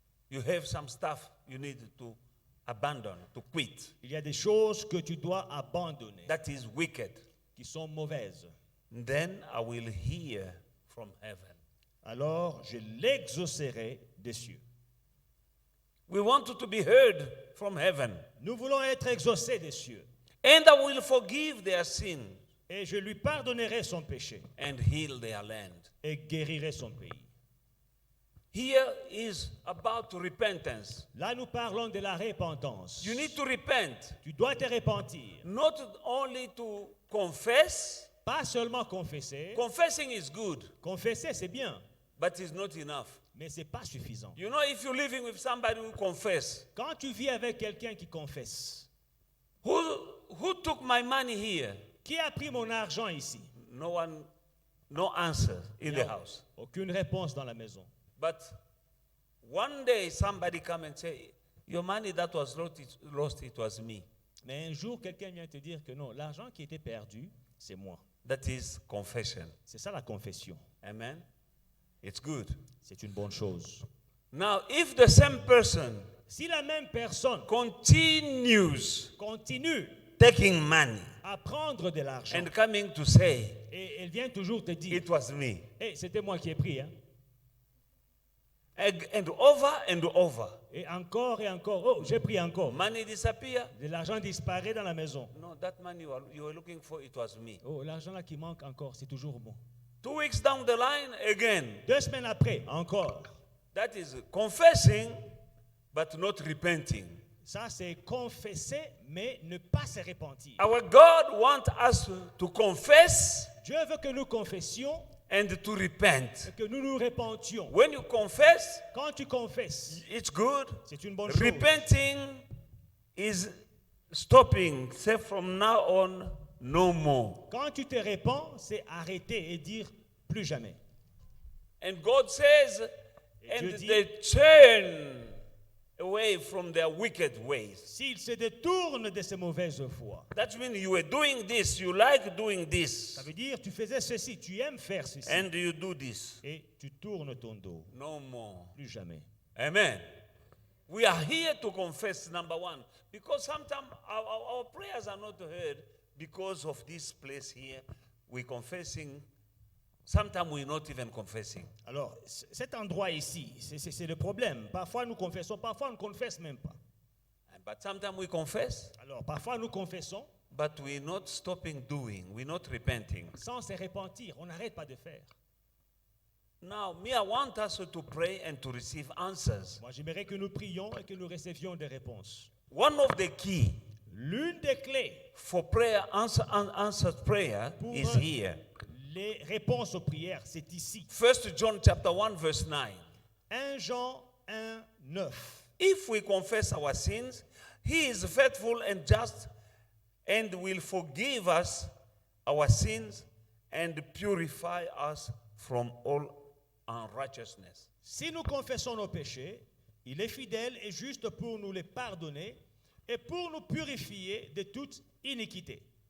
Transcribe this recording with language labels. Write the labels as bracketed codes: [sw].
[en] You have some stuff you need to abandon, to quit. [fr] Il y a des choses que tu dois abandonner, [en] That is wicked. [fr] qui sont mauvaises. [en] Then I will hear from heaven. [fr] Alors je l'exaucerai des cieux. [en] We want to be heard from heaven. [fr] Nous voulons être exaucés des cieux. [en] And I will forgive their sin [fr] Et je lui pardonnerai son péché [en] and heal their land. [fr] et guérirai son pays. [en] Here is about repentance. [fr] Là, nous parlons de la repentance. [en] You need to repent. [fr] Tu dois te repentir. [en] Not only to confess. [fr] Pas seulement confesser. [en] Confessing is good, [fr] Confesser, c'est bien, [en] but it's not enough. [fr] mais ce n'est pas suffisant. [en] You know, if you're living with somebody who confess, [fr] Quand tu vis avec quelqu'un qui confesse, [en] who took my money here? [fr] qui a pris mon argent ici? [en] No one, no answer in [fr] Il y [en] the [fr] a [en] house. [fr] aucune réponse dans la maison. [en] But one day somebody come and say, your money that was lost, it was me. [fr] Mais un jour, quelqu'un vient te dire que non, l'argent qui était perdu, c'est moi. [en] That is confession. [fr] C'est ça la confession. [en] Amen. It's good. [fr] C'est une bonne chose. [en] Now, if the same person [fr] Si la même personne [en] continues [fr] continue [en] taking money [fr] à prendre de l'argent [en] and coming to say, [fr] et elle vient toujours te dire, [en] it was me, [fr] hey, c'était moi qui ai pris, hein? [en] and over, [fr] Et encore, oh, j'ai pris encore. [en] money disappear. [fr] De l'argent disparaît dans la maison. [en] No, that money you were looking for, it was me. [fr] Oh, l'argent là qui manque encore, c'est toujours bon. [en] 2 weeks down the line, again. [fr] 2 semaines après, encore. [en] That is confessing, but not repenting. [fr] Ça, c'est confesser, mais ne pas se repentir. [en] Our God wants us to confess [fr] Dieu veut que nous confessions [en] and to repent. [fr] et que nous nous repentions. [en] When you confess, [fr] Quand tu confesses, [en] it's good. [fr] c'est une bonne chose. [en] Repenting is stopping. Say from now on, no more. [fr] Quand tu te répands, c'est arrêter et dire plus jamais. [en] And God says, [fr] Et Dieu [en] and [fr] dit, [en] they turn away from their wicked ways. [fr] s'ils se détournent de ces mauvaises voies, [en] That means you were doing this, you like doing this, [fr] ça veut dire tu faisais ceci, tu aimes faire ceci, [en] and you do this. [fr] et tu tournes ton dos. [en] No more. [fr] Plus jamais. [en] Amen. We are here to confess, number one, because sometimes our prayers are not heard because of this place here. We're confessing. Sometimes we're not even confessing. [fr] Alors, cet endroit ici, c'est le problème. Parfois nous confessons, parfois on ne confesse même pas. [en] But sometimes we confess, [fr] Alors, parfois nous confessons [en] but we're not stopping doing. We're not repenting. [fr] sans se repentir. On n'arrête pas de faire. [en] Now, I want us to pray and to receive answers. [fr] Moi, j'aimerais que nous prions et que nous recevions des réponses. [en] One of the key [fr] L'une des clés [en] for prayer, answered prayer, [fr] Pour [en] is here. [fr] les réponses aux prières, c'est ici. [en] 1 John chapter 1, verse 9. [fr] 1 Jean 1, 9. [en] If we confess our sins, he is faithful and just and will forgive us our sins and purify us from all unrighteousness. [fr] Si nous confessons nos péchés, il est fidèle et juste pour nous les pardonner et pour nous purifier de toute iniquité.